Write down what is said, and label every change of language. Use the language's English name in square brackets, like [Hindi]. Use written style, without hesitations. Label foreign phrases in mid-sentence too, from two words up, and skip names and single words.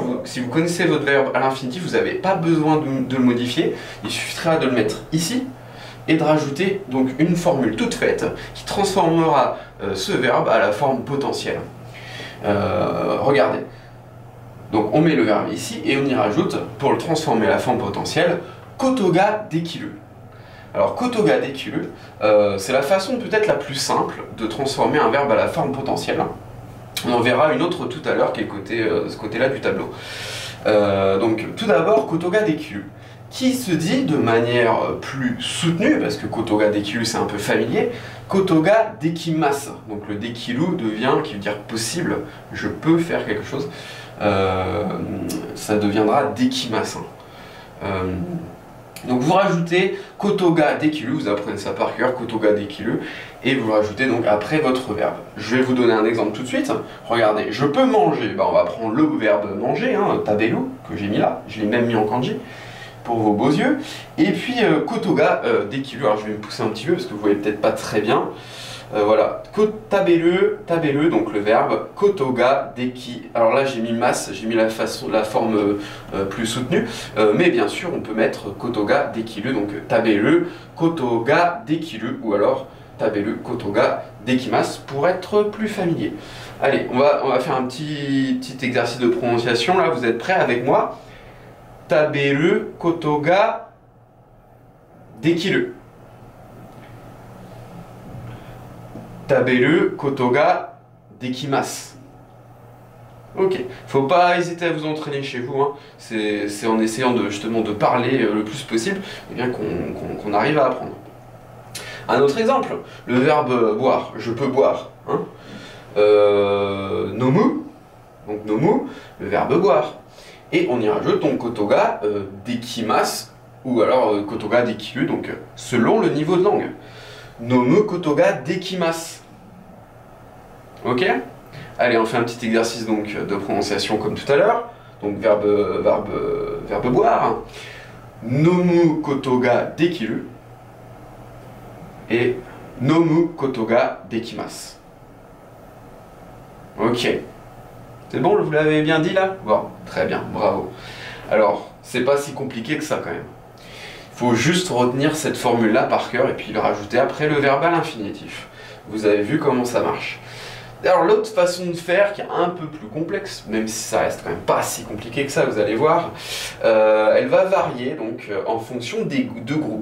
[French] Si vous connaissez votre verbe à l'infinitif, vous n'avez pas besoin de le modifier. Il suffira de le mettre ici et de rajouter donc une formule toute faite qui transformera ce verbe à la forme potentielle. Regardez. Donc on met le verbe ici et on y rajoute, pour le transformer à la forme potentielle, [Japanese] ことができる. Alors ことができる, [French] c'est la façon peut-être la plus simple de transformer un verbe à la forme potentielle. On en verra une autre tout à l'heure qui est ce côté-là du tableau. Donc tout d'abord, [Japanese] ことができる, [French] qui se dit de manière plus soutenue, parce que [Japanese] ことができる [French] c'est un peu familier, [Japanese] ことができます. [French] Donc le dekiru devient, qui veut dire possible, je peux faire quelque chose. Ça deviendra dekimasu. Donc vous rajoutez [Japanese] ことができる, [French] vous apprenez ça par cœur, [Japanese] ことができる, [French] et vous rajoutez donc après votre verbe. Je vais vous donner un exemple tout de suite. Regardez, je peux manger, on va prendre le verbe manger, taberu, que j'ai mis là, je l'ai même mis en kanji, pour vos beaux yeux. [Japanese] Et puis ことができる, [French] alors je vais me pousser un petit peu parce que vous voyez peut-être pas très bien. Voilà, taberu, donc le verbe, [Japanese] ことができ. [French] Alors là j'ai mis mas, j'ai mis la forme plus soutenue, mais bien sûr on peut mettre [Japanese] ことができる, [French] donc [Japanese] 食べることができる, [French] ou alors [Japanese] 食べることができます [French] pour être plus familier. Allez, on va faire un petit exercice de prononciation là, vous êtes prêts avec moi? [Japanese] 食べることができる. 食べることができます. [French] Ok, faut pas hésiter à vous entraîner chez vous, hein. C'est en essayant justement de parler le plus possible eh bien qu'on arrive à apprendre. Un autre exemple, le verbe boire, je peux boire. Hein. Nomu, donc nomu, le verbe boire. Et on y rajoute donc [Japanese] ことができます, ou alors ことができる, [French] donc selon le niveau de langue. [Japanese] 飲むことができます. [French] Ok? Allez, on fait un petit exercice donc de prononciation comme tout à l'heure. Donc verbe boire. [Japanese] 飲むことができる. Et 飲むことができます. [French] Ok. C'est bon, vous l'avez bien dit là? Bon, très bien, bravo. Alors, c'est pas si compliqué que ça quand même. Il faut juste retenir cette formule-là par cœur et puis le rajouter après le verbe à l'infinitif. Vous avez vu comment ça marche. Alors l'autre façon de faire, qui est un peu plus complexe, même si ça reste quand même pas si compliqué que ça, vous allez voir, elle va varier donc en fonction des deux groupes.